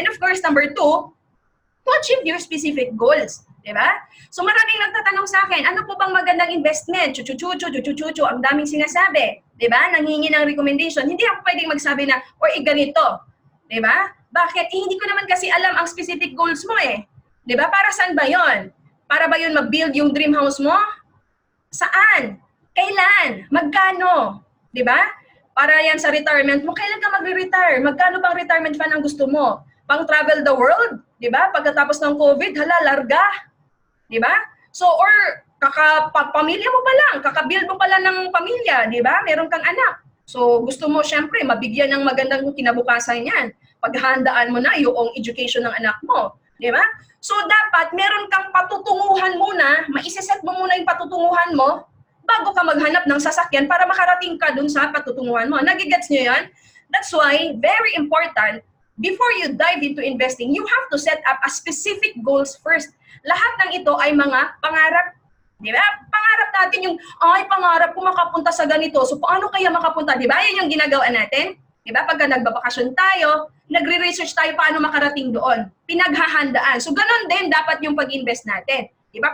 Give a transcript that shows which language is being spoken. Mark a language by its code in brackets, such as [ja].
[en] And of course, number 2, to achieve your specific goals. [tl] Di ba? So, maraming nagtatanong sa akin, ano po bang magandang investment? Chuchu-chuchu, ang daming sinasabi. Di ba? Nanghingi ng recommendation. Hindi ako pwedeng magsabi na, or ganito. Di ba? Bakit? Eh, hindi ko naman kasi alam ang specific goals mo eh. Di ba? Para saan ba yon? Para ba yun mag-build yung dream house mo? Saan? Kailan? Magkano? Di ba? Para yan sa retirement mo, kailan ka magre-retire? Magkano bang retirement fund ang gusto mo? Pang travel the world? Di ba? Pagkatapos ng COVID, hala, larga. Di ba? So, or pamilya mo pa lang, kakabuild mo pa lang ng pamilya, di ba? Meron kang anak. So, gusto mo, syempre, mabigyan ng magandang kinabukasan yan. Paghandaan mo na yung education ng anak mo. Di ba? So, dapat meron kang patutunguhan muna, maiseset mo muna yung patutunguhan mo bago ka maghanap ng sasakyan para makarating ka dun sa patutunguhan mo. Nagigets nyo yan? [en] That's why, very important, before you dive into investing, you have to set up a specific goals first. [tl] Lahat ng ito ay mga pangarap. Di ba? Pangarap natin yung, ay, pangarap ko makapunta sa ganito. So, paano kaya makapunta? Di ba? Yan yung ginagawa natin. Di ba? Pagka nagbabakasyon tayo, nagre-research tayo paano makarating doon. Pinaghahandaan. So, ganun din dapat yung pag-invest natin. Di ba?